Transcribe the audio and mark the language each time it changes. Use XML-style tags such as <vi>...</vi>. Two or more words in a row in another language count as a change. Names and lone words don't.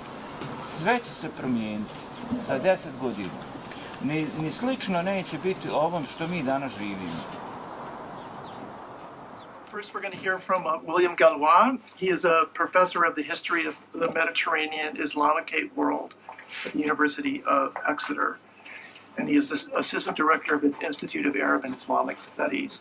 <bs>Sve će se promijeniti za 10 godina. Ni slično neće biti ovom što mi danas živimo.</bs> <en>First, we're going to hear from William Galois. He is a professor of the history of the Mediterranean Islamicate world at the University of Exeter. And he is the assistant director of its Institute of Arab and Islamic Studies.</en>